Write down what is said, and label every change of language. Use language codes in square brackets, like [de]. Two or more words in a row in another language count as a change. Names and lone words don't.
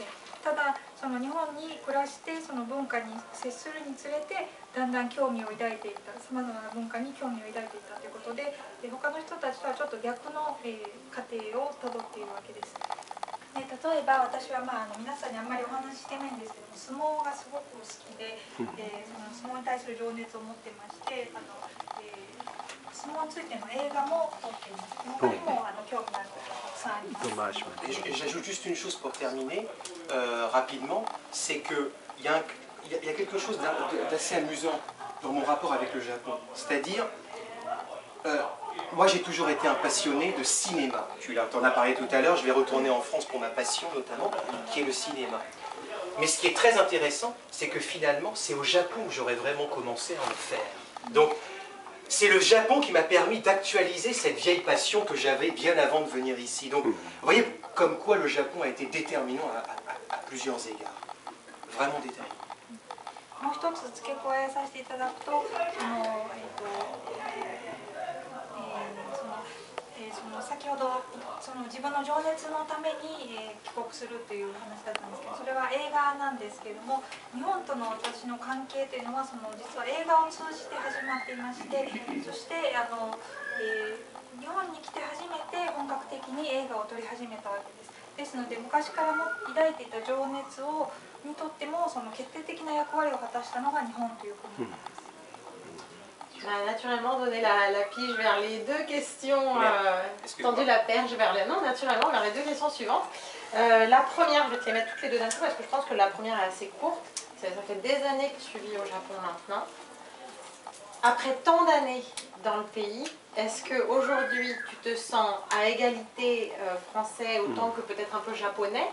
[ja] ただその日本に暮らしてその文化に接するにつれてだんだん興味を抱いていった、さまざまな文化に興味を抱いていったということで、他の人たちとはちょっと逆の過程をたどっているわけです。例えば私は、皆さんにあんまりお話ししてないんですけども、相撲がすごく好きで、その相撲に対する情熱を持ってまして、相撲についての映画も撮っています。他にも興味のあることがたくさんあります。 [fr] J'ajoute juste une chose pour terminer rapidement, c'est qu'il y a quelque chose d'assez amusant dans mon rapport avec le Japon. C'est-à-dire, moi j'ai toujours été un passionné de cinéma. Tu en as parlé tout à l'heure, je vais retourner en France pour ma passion notamment, qui est le cinéma. Mais ce qui est très intéressant, c'est que finalement, c'est au Japon que j'aurais vraiment commencé à en faire. Donc, c'est le Japon qui m'a permis d'actualiser cette vieille passion que j'avais bien avant de venir ici. Donc, vous voyez comme quoi le Japon a été déterminant à plusieurs égards. Vraiment déterminant. [ja] もう一つ付け加えさせていただくと、先ほど自分の情熱のために帰国するという話だったんですけど、それは映画なんですけれども、日本との私の関係というのは実は映画を通じて始まっていまして、そして日本に来て初めて本格的に映画を撮り始めたわけです。ですので昔からも抱いていた情熱にとっても決定的な役割を果たしたのが日本という国なんです。 [fr] Naturellement, donner la pige vers les deux questions, tendu la perche vers les... Non, naturellement, vers les deux questions suivantes. La première, je vais te les mettre toutes les deux d'un coup parce que je pense que la première est assez courte. Ça fait des années que tu vis au Japon maintenant. Après tant d'années dans le pays, est-ce qu'aujourd'hui tu te sens à égalité français autant que peut-être un peu japonais?